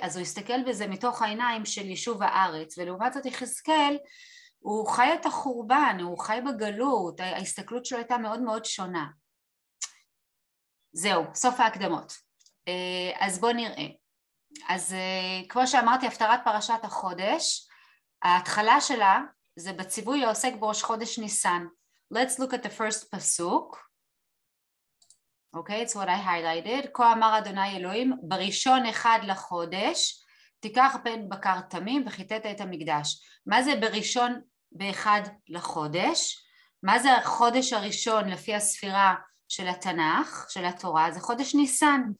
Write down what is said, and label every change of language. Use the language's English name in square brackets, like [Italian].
[Hebrew] אז הוא הסתכל בזה מתוך העיניים של יישוב הארץ, ולעומת זאת יחזקאל, הוא חי את החורבן, הוא חי בגלות, ההסתכלות שלו הייתה מאוד מאוד שונה. זהו, סוף ההקדמות. אז בואו נראה. אז כמו שאמרתי, הפטרת פרשת החודש, ההתחלה שלה זה בציווי העוסק בראש חודש ניסן. [English] Let's look at the first pasuk. Okay, it's what I highlighted. [Hebrew] כה אמר אדוני אלוהים, בראשון אחד לחודש, תיקח פן בקר תמים וחיטאת את המקדש. מה זה בראשון באחד לחודש? מה זה החודש הראשון לפי הספירה של התנ"ך, של התורה? זה חודש ניסן.